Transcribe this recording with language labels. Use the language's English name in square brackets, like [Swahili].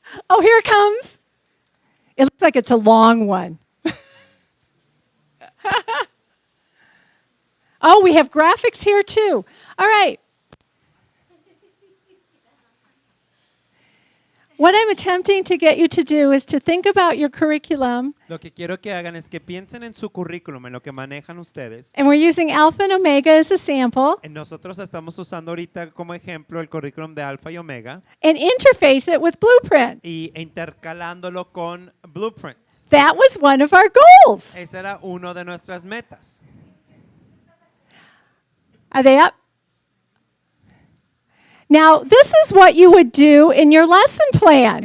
[English] Oh, here it comes. It looks like it's a long one. Oh, we have graphics here too. All right. What I'm attempting to get you to do is to think about your curriculum, [Spanish] Lo que quiero que hagan es que piensen en su currículum, en lo que manejan ustedes. [English] and we're using Alpha and Omega as a sample, [Spanish] Nosotros estamos usando ahorita como ejemplo el currículum de Alfa y Omega [English] and interface it with Blueprint. [Spanish] y intercalándolo con Blueprints. [English] That was one of our goals. [Spanish] Ese era uno de nuestras metas. [English] Are they up? Now, this is what you would do in your lesson plan.